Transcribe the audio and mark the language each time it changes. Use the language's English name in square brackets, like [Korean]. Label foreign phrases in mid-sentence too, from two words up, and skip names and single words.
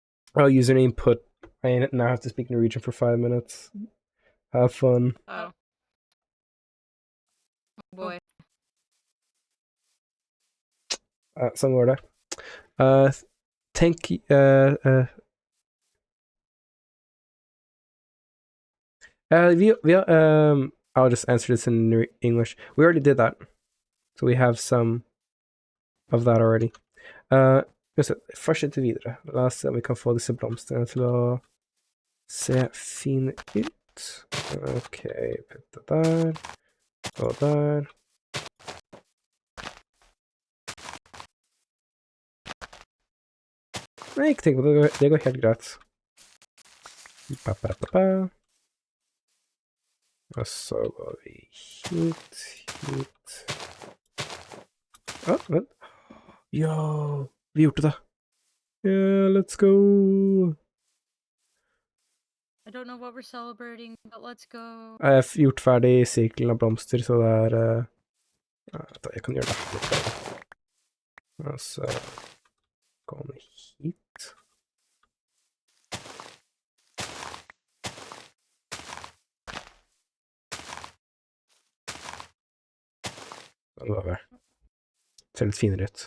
[English] Oh, username put. I now have to speak Norwegian for 5 minutes. Have fun. Oh. Boy. [Norwegian] Sånn går det. [English] Tenk I'll just answer this in English. We already did that. So we have some of that already. [Norwegian] Fortsette videre. La oss se om vi kan få disse blomstene til å se fine ut. Ok, vent der. Og der. Nei, ikke tenk på det. Det går helt greit. Og så går vi hit. Vent. Yo, vi gjorde det. [English] Yeah, let's go. I don't know what we're celebrating, but let's go. [Norwegian] Jeg har gjort ferdig sirkelen av blomster, så det er jeg kan gjøre det litt bedre. Og så går vi hit. Det ser litt finere ut.